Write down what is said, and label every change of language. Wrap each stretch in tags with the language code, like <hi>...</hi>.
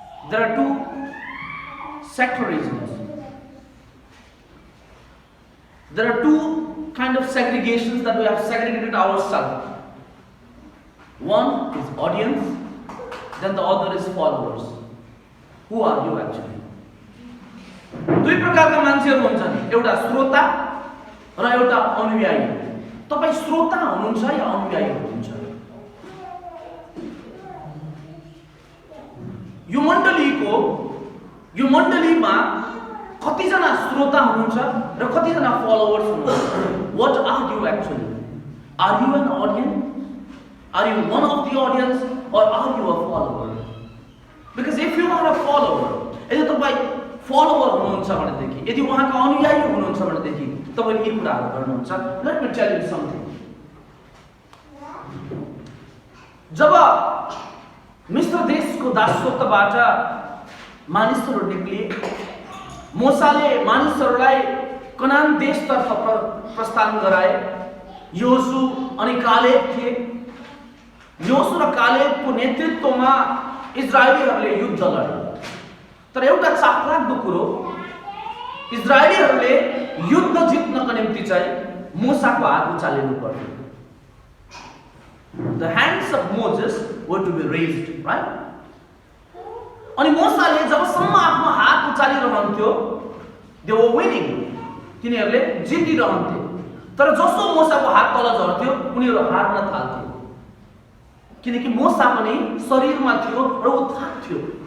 <en>There are two secularisms. There are two kind of segregations that we have segregated ourselves. One is audience, then the other is followers. Who are you actually?</en> <ne>दुई प्रकारका मान्छेहरू हुन्छन्, एउटा श्रोता र एउटा अनुयायी। तपाईं श्रोता हुनुहुन्छ या अनुयायी हुनुहुन्छ? यो मण्डलीमा कतिजना श्रोता हुनुहुन्छ र कतिजना फलोवर्स हुनुहुन्छ?</ne> <en>What are you actually? Are you an audience? Are you one of the audience or are you a follower? Because if you are a follower,</en> <ne>यदि तपाईं फलोवर हुनुहुन्छ भनेदेखि, यदि उहाँका अनुयायी हुनुहुन्छ भनेदेखि तपाईले यी कुराहरू गर्नुहुन्छ।</ne> <en>Let me tell you something.</en> <ne>जब मिस्र देशको दासत्वबाट मानिसहरू निक्लिए, मोसाले मानिसहरूलाई कनान देशतर्फ प्रस्थान गराए। योसु अनि कालेब थिए। योसु र कालेबको नेतृत्वमा इजरायलीहरूले युद्ध लडे। तर एउटा चाखलाग्दो कुरो, इजरायलीहरूले युद्ध जित्नको निम्ति चाहिँ मोसाको हात उचालिनु पर्यो।</ne> <en>The hands of Moses were to be raised, right?</en> <ne>अनि मोसाले जबसम्म आफ्नो हात उचालिरहन्थ्यो,</ne> <en>they were winning,</en> <ne>तिनीहरूले जितिरहन्थे। तर जसो मोसाको हात तल झर्थ्यो, उनीहरू हार्न थाल्थे, किनकि मोसा पनि शरीरमा थियो र ऊ थाक्थ्यो।</ne>